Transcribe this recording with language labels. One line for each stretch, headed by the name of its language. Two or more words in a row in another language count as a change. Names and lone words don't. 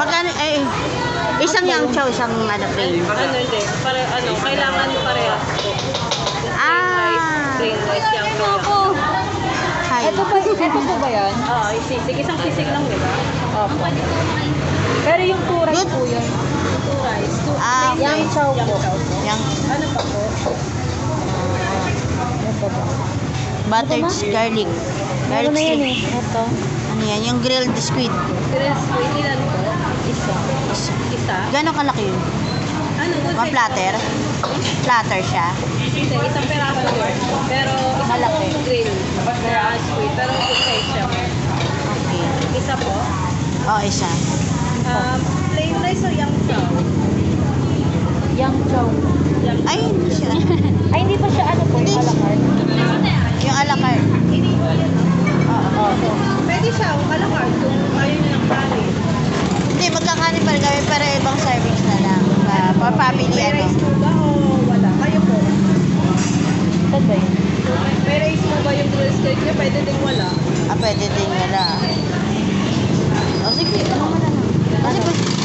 Filipino: Magkano, isang yang chow, isang plain. Ano hindi? Kailangan parehas po.
English: Plain rice,
Filipino: yang chow lang. Hi. Ito po ba yan? Oo, sisig. Isang sisig lang, di ba? Opo. Pero yung turay Good. po yun.
English: Two rice, two Ah, plain Yang rice, chow yang po. chow po. Yang
Filipino: Ano pa po? Ito ba?
English: buttered garlic. Garlic
Filipino: Ano na yan shrimp. eh? Ito. Ano yan? Yung
English: grilled squid.
Filipino: Tres squid, ilan po? Isa. Isa? Gano'ng kalaki yun? Ano?
English: Good One size
Filipino: platter? Platter siya. Hindi, isang peraso yun. Pero isang Malaki. grill na squid. Pero
English: good size
Filipino: siya. Okay. Isa po. Oh, isa.
English: Plain rice or yang chow? Yang chow. Yang
Filipino: Ay, hindi siya. Ay, hindi pa siya ano po, yung a la carte. Yung a la carte. Oo. Pwede siya, a la carte kung ayaw nyo ng kanin. Hindi, magkakanin pa rin kami pero ibang service na lang.
English: For family,
Filipino: May ano. rice po ba o wala? Kayo po. Saan ba yun? May rice po ba yung
English: grill steak
Filipino: nyo? Pwede din wala. Pwede din wala. O, sige. Ano mo na lang. Kasi pa.